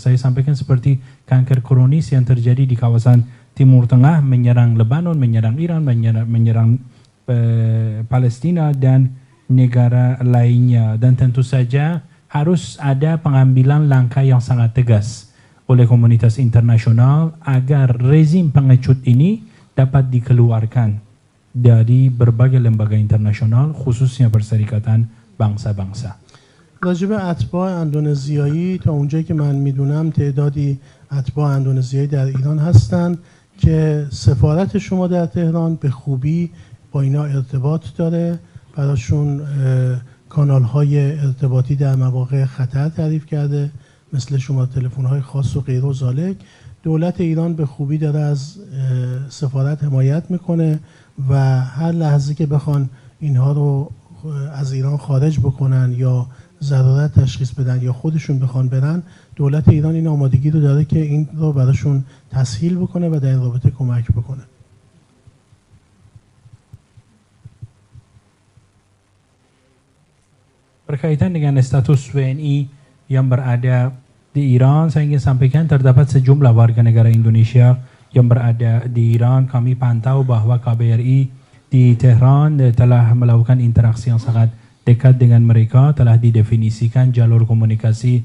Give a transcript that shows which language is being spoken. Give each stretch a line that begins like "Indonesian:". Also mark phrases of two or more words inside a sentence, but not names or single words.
Indonesian: Saya sampaikan seperti kanker kronis yang terjadi di kawasan Timur Tengah, menyerang Lebanon, menyerang Iran, menyerang Palestina dan negara lainnya, dan tentu saja harus ada pengambilan langkah yang sangat tegas oleh komunitas internasional agar rezim pengecut ini dapat dikeluarkan dari berbagai lembaga internasional, khususnya Perserikatan Bangsa-Bangsa.
Persian: راجب اتباع اندونزیایی تا اونجایی که من میدونم تعدادی اتباع اندونزیایی در ایران هستند که سفارت شما در تهران به خوبی با اینا ارتباط داره، براشون کانال‌های ارتباطی در مواقع خطر تعریف کرده، مثل شماره تلفن‌های خاص و غیر و ذالک. دولت ایران به خوبی داره از سفارت حمایت میکنه و هر لحظه که بخوان اینها رو از ایران خارج بکنن یا ضرورت تشخیص بدن یا خودشون بخوان برن، دولت ایران این آمادگی رو داره که این رو براشون تسهیل بکنه و در این رابطه کمک بکنه.
Indonesian: Berkaitan dengan status WNI yang berada di Iran, saya ingin sampaikan terdapat sejumlah warga negara Indonesia yang berada di Iran. Kami pantau bahwa KBRI di Tehran telah melakukan interaksi yang sangat dekat dengan mereka, telah didefinisikan jalur komunikasi